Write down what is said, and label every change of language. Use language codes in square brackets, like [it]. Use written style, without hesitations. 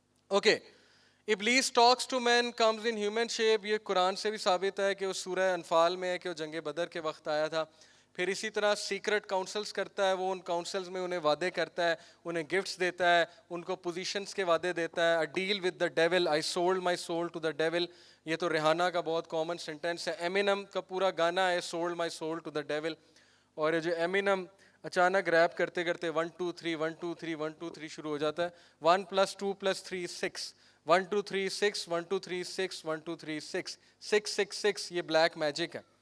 [en] Okay, Iblis talks to man comes in human shape. [ur] یہ قرآن سے بھی ثابت ہے کہ وہ سورہ انفال میں ہے کہ وہ جنگ بدر کے وقت آیا تھا. پھر اسی طرح سیکرٹ کاؤنسلز کرتا ہے, وہ ان کاؤنسلز میں انہیں وعدے کرتا ہے, انہیں گفٹس دیتا ہے, ان کو پوزیشنز کے وعدے دیتا ہے. [en] A deal with the devil, I sold my soul to the devil. [ur] یہ تو ریحانہ کا بہت کامن سینٹینس ہے. ایمینم کا پورا گانا ہے [en] Sold my soul to the devil. [ur] اور یہ جو ایمینم اچانک ریپ کرتے کرتے 1 2 3 1 2 3 1 2 3 شروع ہو جاتا ہے, 1 + 2 + 3 6, 1 2 3 6, 1 2 3 6, 1 2 3 6, 6 6 6. یہ بلیک میجک ہے.